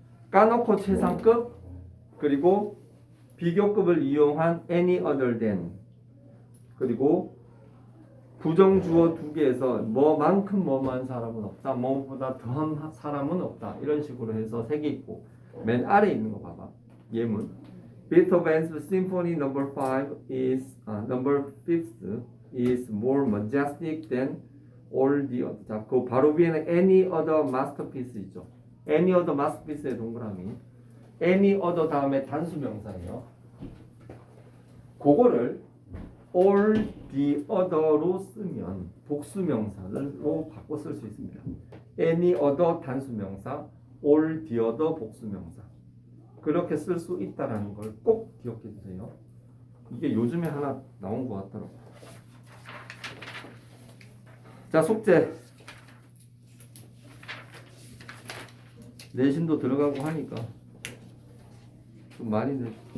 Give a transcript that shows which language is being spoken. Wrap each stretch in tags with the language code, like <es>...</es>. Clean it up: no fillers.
<ko>까놓고 최상급, 그리고 비교급을 이용한 any other than, 그리고 부정주어 두 개에서 뭐만큼 뭐만 사람은 없다. 뭐보다 더한 사람은 없다. 이런 식으로 해서 세 개 있고 맨 아래 있는 거 봐봐. 예문.</ko> <en>Beethoven's Symphony No. 5 is number 5th is more majestic than all the other.</en> <ko>자, 그 바로 위에는 any other masterpiece 있죠. any other masterpiece의 동그라미. any other 다음에 단수 명사예요. 그거를 all the other로 쓰면 복수 명사로 바꿔 쓸 수 있습니다. any other 단수 명사, all the other 복수 명사. 그렇게 쓸 수 있다라는 걸 꼭 기억해 주세요. 이게 요즘에 하나 나온 것 같더라고요. 자, 숙제. 내신도 들어가고 하니까 좀 많이 늘.</ko>